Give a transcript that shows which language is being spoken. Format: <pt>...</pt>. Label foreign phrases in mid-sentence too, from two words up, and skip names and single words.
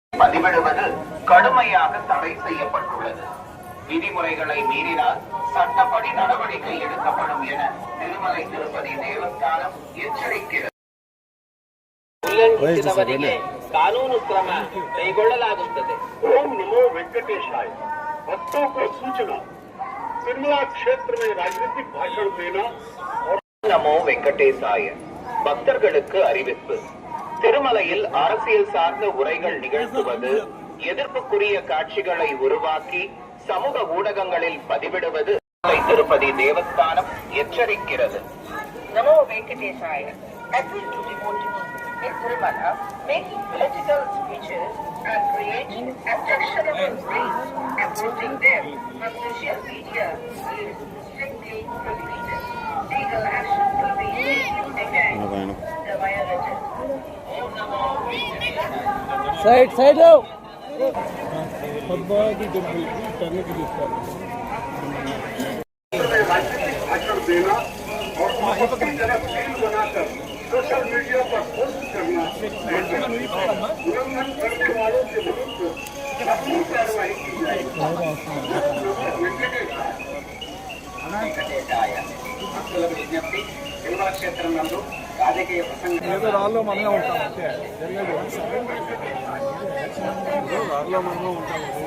<ta>பதிவிடுவது கடுமையாக தடை செய்யப்பட்டுள்ளது. விதிமுறைகளை மீறினால் சட்டப்படி நடவடிக்கை எடுக்கப்படும் என திருமலை திருப்பதி</ta> <kn>ದೇವಸ್ಥಾನಂ ಎಚ್ಚರಿಸಿದೆ. ಉಲ್ಲಂಘಿಸಿದವರಿಗೆ ಕಾನೂನು ಕ್ರಮ ಕೈಗೊಳ್ಳಲಾಗುತ್ತದೆ.</kn> <sa>ओम नमो वेंकटेशाय।</sa> <hi>भक्तों को सूचना, तिरुमला क्षेत्र में राजनीतिक भाषण देना और</hi> <sa>நமோ வெங்கடேசாய.</sa> <ta>பக்தர்களுக்கு அறிவிப்பு. திருமலையில் அரசியல் சார்ந்த உரைகள் நிகழ்த்துவது, எதிர்ப்புக்குரிய காட்சிகளை உருவாக்கி சமூக ஊடகங்களில் பதிவிடுவது திருப்பதி தேவஸ்தானம் எச்சரிக்கிறது.</ta> <sa>நமோ வெங்கடேசாய.</sa> <en>Appeal to devotees in Tirumala making political speeches and creating objectionable reels and posting them on social media is strictly prohibited. Legal action will be taken against the violators. Side out.</en> <hi>राजनीतिक भाषण देना और आपत्तिजनक रील बनाकर सोशल मीडिया पर पोस्ट करना, उल्लंघन करने वालों के विरुद्ध कठोर कार्रवाई की जाएगी।</hi> <te>భక్తులకు విజ్ఞప్తి. తిరుమల క్షేత్రం నందు రాజకీయ రాళ్ళలో మనమే ఉంటాం అంటే జరిగేది రాళ్ళలో మనమే ఉంటాం.</te>